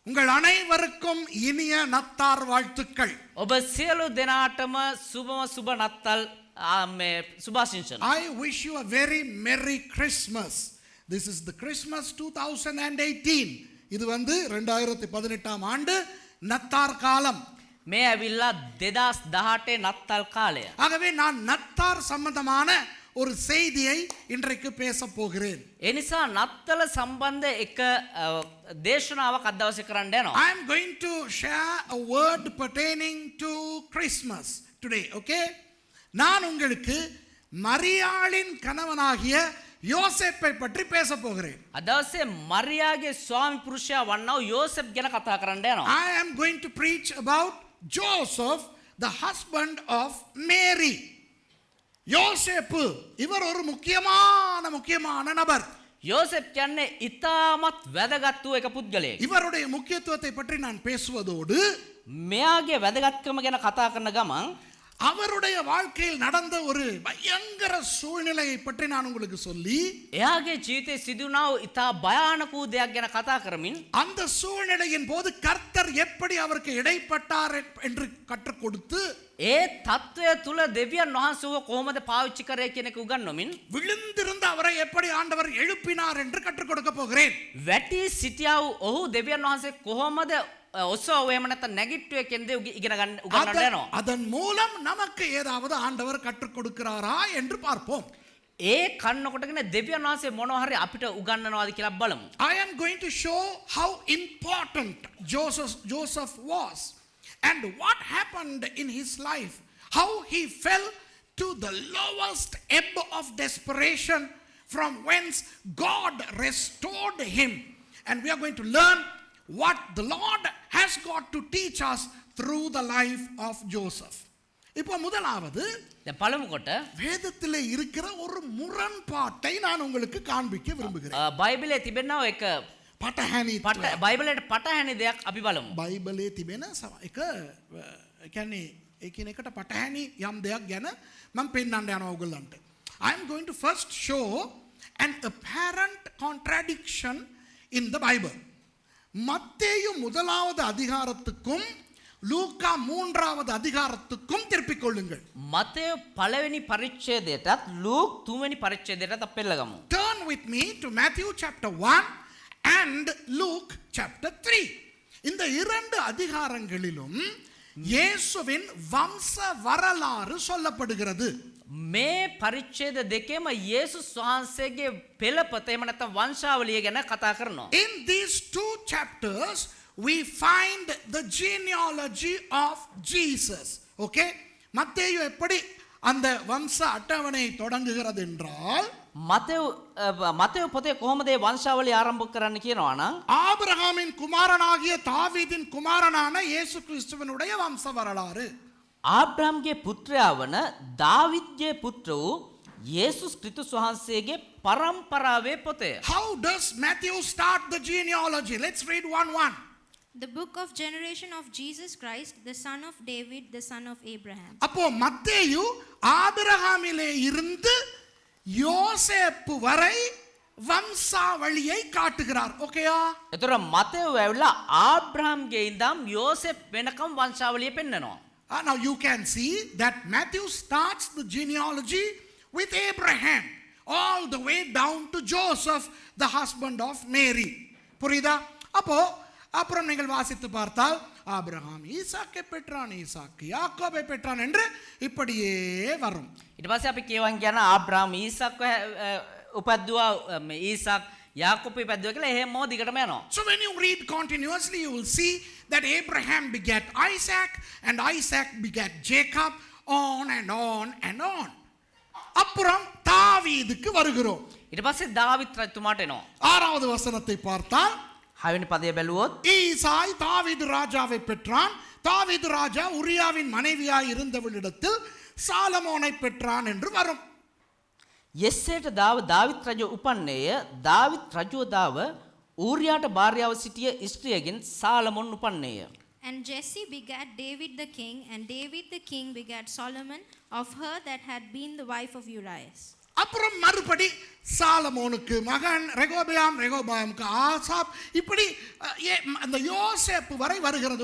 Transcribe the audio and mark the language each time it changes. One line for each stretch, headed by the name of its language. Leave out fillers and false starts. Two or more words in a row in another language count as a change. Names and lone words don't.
Tamil: உங்கள் அனைவருக்கும் இனிய நத்தார் வாழ்த்துக்கள்.
Sinhala: ඔබ සියලු දෙනාටම සුබ නත්තල් මේ සුභාශිංසන.
English: I wish you a very merry Christmas. This is the Christmas 2018.
Tamil: இது 2018 ஆண்டு நத்தார் காலம்.
Sinhala: මේ ඇවිල්ලා 2018 නත්තල් කාලය.
Tamil: ஆகவே நான் நத்தார் சம்பந்தமான ஒரு செய்தியை இன்றைக்கு பேச போகிறேன்.
Sinhala: ඒ නිසා නත්තල සම්බන්ධ එක දේශනාවක් අද දවසේ කරන්න යනවා.
English: I am going to share a word pertaining to Christmas today, okay?
Tamil: நான் உங்களுக்கு மரியாளின் கணவனாகிய யோசேப்பை பற்றி பேச போகிறேன்.
Sinhala: අද දවසේ මරියාගේ ස්වාමි පුරුෂයා වන්නා වූ යෝසෙප් ගැන කතා කරන්න යනවා.
English: I am going to preach about Joseph, the husband of Mary.
Tamil: யோசேப்பு இவர் ஒரு முக்கியமான நபர்.
Sinhala: යෝසෙප් කියන්නේ ඉතාමත් වැදගත් වූ එක පුද්ගලයෙක්.
Tamil: இவருடைய முக்கியத்துவத்தை பற்றி நான் பேசுவதோடு
Sinhala: මෙයාගේ වැදගත්කම ගැන කතා කරන ගමන්
Tamil: அவருடைய வாழ்க்கையில் நடந்த ஒரு பயங்கர சூழ்நிலையை பற்றி நான் உங்களுக்கு சொல்லி
Sinhala: එයාගේ ජීවිතේ සිදුනා වූ ඉතා භයානක වූ දෙයක් ගැන කතා කරමින්
Tamil: அந்த சூழ்நிலையின் போது கர்த்தர் எப்படி அவருக்கு இடைப்பட்டார் என்று கற்றுக் கொடுத்து
Sinhala: ඒ தත්වය තුල දෙවියන් වහන්සේව කොහොමද පාවිච්චි කරේ කියන එක උගන්වමින්
Tamil: விழுந்திருந்த அவரை எப்படி ஆண்டவர் எழுப்பினார் என்று கற்றுக் கொடுக்க போகிறேன்.
Sinhala: වැටි සිටියා වූ ඔහු දෙවියන් වහන්සේ කොහොමද ඔසව එහෙම නැත්නම් නැගිට්ටුවේ කියන්නේ ඉගෙන ගන්න උගන්වන්න යනවා.
Tamil: அதன் மூலம் நமக்கு ஏதாவது ஆண்டவர் கற்றுக் கொடுக்கிறாரா என்று பார்ப்போம்.
Sinhala: ඒ කන්න කොටගෙන දෙවියන් වහන්සේ මොනවා හරි අපිට උගන්වනවාද කියලා බලමු.
English: I am going to show how important Joseph was and what happened in his life, how he fell to the lowest ebb of desperation from whence God restored him, and we are going to learn what the Lord has got to teach us through the life of Joseph.
Tamil: இப்போ முதலாவது
Sinhala: දැන් පළමු කොට
Tamil: வேதத்திலே இருக்கிற ஒரு முரண்பாட்டை நான் உங்களுக்கு காண்பிக்க விரும்புகிறேன்.
Sinhala: බයිබලයේ තිබෙනා එක පටහැනි බයිබලයට පටහැනි දෙයක් අපි බලමු. බයිබලයේ තිබෙන එක කියන්නේ එකිනෙකට පටහැනි යම් දෙයක් ගැන මම පෙන්නන්න යනවා ඔයගොල්ලන්ට.
English: I am going to first show an apparent contradiction in the Bible.
Tamil: மத்தேயு முதலாவது அதிகாரத்துக்கும் லூக்கா மூன்றாவது அதிகாரத்துக்கும் திருப்பிக் கொள்ளுங்கள்.
Sinhala: මතේයු පළවෙනි පරිච්ඡේදයටත් ලූක් තුන්වෙනි පරිච්ඡේදයටත් අපි පෙළගමු.
English: Turn with me to Matthew chapter 1 and Luke chapter 3.
Tamil: இந்த இரண்டு அதிகாரங்களிலும் இயேசுவின் வம்ச வரலாறு சொல்லப்படுகிறது.
Sinhala: මේ පරිච්ඡේද දෙකේම යේසුස් වහන්සේගේ පෙළපත එහෙම නැත්නම් වංශාවලිය ගැන කතා කරනවා.
English: In these two chapters we find the genealogy of Jesus. Okay?
Tamil: மத்தேயு எப்படி அந்த வம்ச அட்டவணை தொடங்குகிறது என்றால்
Sinhala: මතේයු පොතේ කොහොමද මේ වංශාවලිය ආරම්භ කරන්න කියනවා නම්
Tamil: ஆபிரகாமின் குமாரனாகிய தாவீதின் குமாரனான இயேசு கிறிஸ்துவினுடைய வம்ச வரலாறு.
Sinhala: ආබ්‍රහම්ගේ පුත්‍රයා වන දාවිද්ගේ පුත්‍ර වූ යේසුස් ක්‍රිස්තුස් වහන්සේගේ පරම්පරාවේ පොතය.
English: How does Matthew start the genealogy? Let's read 1:1. The book of generation of Jesus Christ, the son of David, the son of Abraham.
Tamil: அப்போ மத்தேயு ஆபிரகாமிலே இருந்து யோசேப்பு வரை வம்சாவளியை காட்டுகிறார். ஓகேயா?
Sinhala: එතකොට මතේයු ඇවිල්ලා ආබ්‍රහම්ගේ ඉඳන් යෝසෙප් වෙනකම් වංශාවලිය පෙන්නනවා.
English: Now you can see that Matthew starts the genealogy with Abraham all the way down to Joseph, the husband of Mary.
Tamil: புரியுதா? அப்போ அப்புறம் நீங்கள் வாசித்து பார்த்தால் ஆபிரகாம் ஈசாக்கை பெற்றான், ஈசாக்கு யாக்கோபை பெற்றான் என்று இப்படியே வரும்.
Sinhala: ඊට පස්සේ අපි කියවන් කියන ආබ්‍රහම් ඊසාක් උපද්දුවා ඊසාක් යාකෝබ් උපද්දුවා කියලා එහෙම දිගටම යනවා.
English: So when you read continuously you will see that Abraham begat Isaac and Isaac begat Jacob, on and on and on.
Tamil: அப்புறம் தாவீதுக்கு வருகிறோம்.
Sinhala: ඊට පස්සේ දාවිත් රජතුමාට එනවා.
Tamil: ஆறாவது வசனத்தை பார்த்தால்
Sinhala: හයවෙනි පදය බැලුවොත්
Tamil: ஈசாய் தாவீது ராஜாவை பெற்றான். தாவீது ராஜா உரியாவின் மனைவியாய் இருந்தவளிடத்தில் சாலமோனை பெற்றான் என்று வரும்.
Sinhala: යෙස්සේට දාවිත් රජු උපන්නේය. දාවිත් රජුදාව ඌරියාට භාර්යාව සිටිය ස්ත්‍රියගෙන් සාලමොන් උපන්නේය.
English: And Jesse begat David the king, and David the king begat Solomon of her that had been the wife of Urias.
Tamil: அப்புறம் மறுபடி சாலமோனுக்கு மகன் ரெகோபயாம், ரெகோபயாமுக்கு ஆசாப், இப்படி அந்த யோசேப்பு வரை வருகிறது.